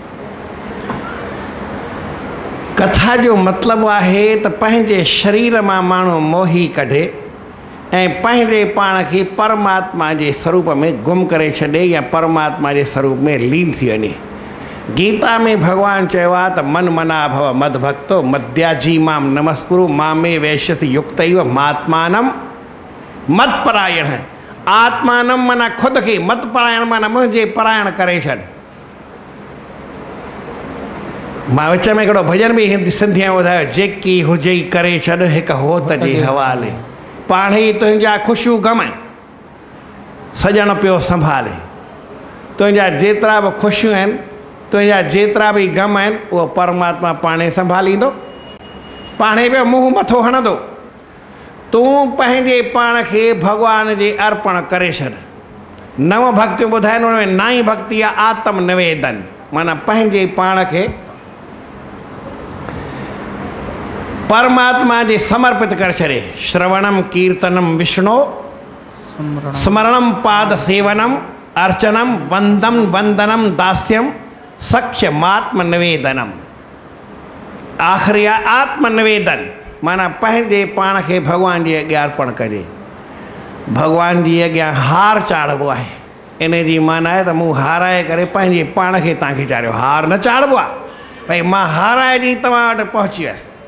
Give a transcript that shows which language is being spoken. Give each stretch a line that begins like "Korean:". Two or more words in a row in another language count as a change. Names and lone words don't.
Sindhi: कथा जो मतिलबु आहे त पंहिंजे शरीर मां माण्हू मोही कढे ऐं पंहिंजे पाण खे परमात्मा जे स्वरूप में गुम करे छॾे या परमात्मा जे स्वरूप में लीन थी वञे। गीता में भगवान चयो आहे त
Sanskrit: मन मना भव मद भक्तो मद्याजी माम नमस्कुरु मामे वैश्यसि युक्तैव महात्मानम मत परायण है।
Sindhi: आत्मानम माना खुद खे,
Sanskrit: मत परायण
Sindhi: माना मुंहिंजे परायण करे छॾ। मां विच में हिकिड़ो भॼन बि हिंदी सिंधीअ में ॿुधायो, जेकी हुजे करे छॾ हिकु होत जे हवाले, पाण ई तुंहिंजा ख़ुशियूं ग़म सॼण पियो संभाले। तुंहिंजा जेतिरा बि ख़ुशियूं आहिनि, तुंहिंजा जेतिरा बि ग़म आहिनि, उहो परमात्मा पाणे संभालींदो, पाणे पियो मुंहुं मथो हणंदो। तूं पंहिंजे पाण खे भॻवान जे अर्पण करे छॾ। 9 भक्तियूं ॿुधाइनि, हुन में 9 भक्ति आहे आत्म निवेदन, माना पंहिंजे पाण खे परमात्मा जे समर्पित करे छॾे।
Sanskrit: श्रवणम कीर्तनम विष्णु स्मरणम पाद सेवनम अर्चनम वंदम वंदनम दास्यम सख्यमात्म निवेदनम।
Sindhi: आख़िरी आहे आत्म निवेदन, माना पंहिंजे पाण खे भॻवान जे अॻियां अर्पण कजे। भॻवान जी अॻियां हार चाढ़िबो आहे, इन जी माना आहे त मूं हाराए करे पंहिंजे पाण खे तव्हांखे चाढ़ियो। हार न चाढ़िबो आहे भई मां हाराए जी तव्हां वटि पहुची वियसि।